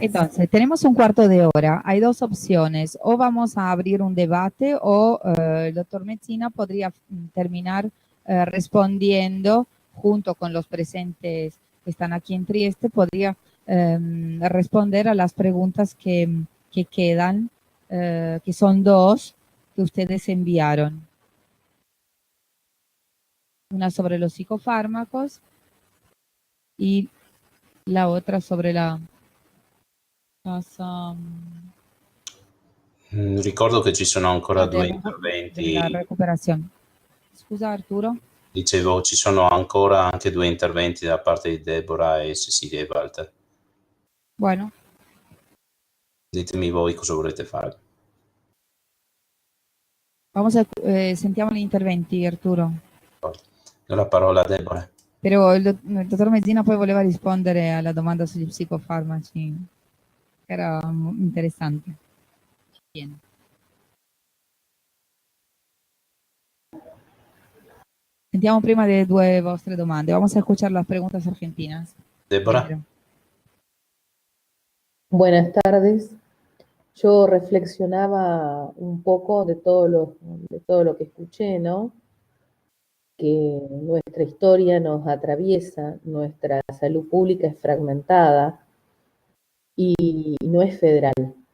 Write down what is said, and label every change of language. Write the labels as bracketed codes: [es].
[es] Entonces, tenemos un cuarto de hora. Hay dos opciones. O vamos a abrir un debate o el doctor Messina podría terminar respondiendo junto con los presentes que están aquí en Trieste, podría responder a las preguntas que quedan, que son dos que ustedes enviaron. Una sobre los psicofármacos y la otra sobre la casa. [it] Ricordo che ci sono ancora due interventi. La recuperazione. Scusa Arturo? Dicevo, ci sono ancora anche due interventi da parte di Deborah e Cecilia e Walter. [es] Bueno. [it] Ditemi voi cosa volete fare. Sentiamo gli interventi, Arturo. Do la parola a Deborah. Però il dottor Mezzina poi voleva rispondere alla domanda sugli psicofarmaci, che era interessante. [es] Bien. [it] Sentiamo prima le due vostre domande. [es] Vamos a escuchar las preguntas argentinas. Deborah? Primero. Buenas tardes. Yo reflexionaba un poco de todo lo que escuché, ¿no? Que nuestra historia nos atraviesa, nuestra salud pública es fragmentada y no es federal.